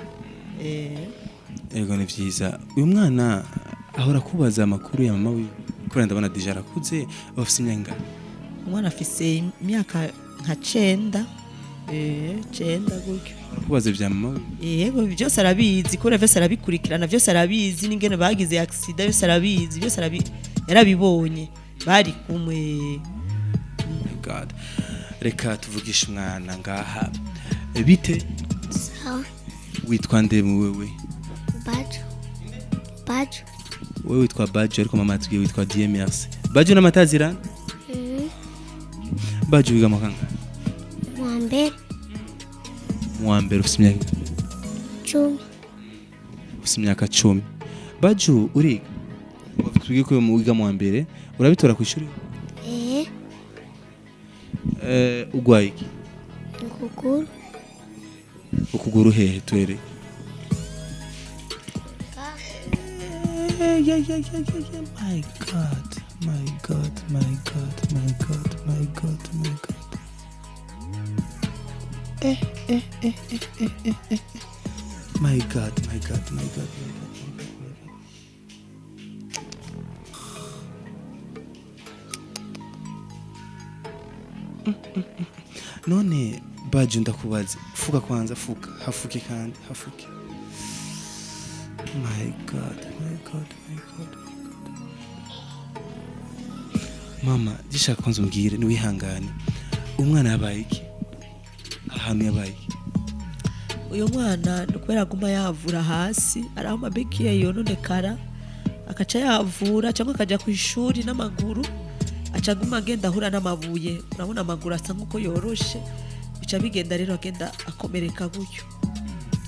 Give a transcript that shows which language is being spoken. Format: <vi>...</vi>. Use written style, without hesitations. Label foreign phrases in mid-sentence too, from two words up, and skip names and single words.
<rn>ego ni vyiza uyu mwana ahora kubaza amakuru ya mama wiwe kubera ndabona deja arakuze afise imyaka umwana afise imyaka nka 9 gutyo kubaza vya mama yego byose arabizi kubera vyose arabikurikirana vyose arabizi n'ingene bagize accident byose arabizi byose yarabibonye bari kumwe</rn> <en>my god</en> <rn>reka tuvugisha umwana ngaha bite sawa witwa nde wewe Baju wewe witwa Baju ariko mama atubwiye witwa Dieu merci Baju n'amatazira Baju wiga makanga Mwambere ufite imyaka 10 ufite imyaka 10 Baju uriga wafitubwiye ko wiga mwambere urabitora ku ishuri ugwaye iki ukuguru hehe twere</rn> <en>my god my god</en> <rn>none Baju ndakubaza fuka kwanza hafuke kandi hafuke</rn> <en>my god</en> <rn>mama gishaka kwanza umbwire ni wihangane umwana yabaye iki ahantu yabaye iki uyu mwana kubera guma yavura hasi araho mabeki yononekara akaca yavura cyangwa akaja ku ishuri n'amaguru acaguma agenda ahura n'amabuye urabona amaguru asa nkuko yoroshe bica bigenda rero agenda akomereka gutyo</rn>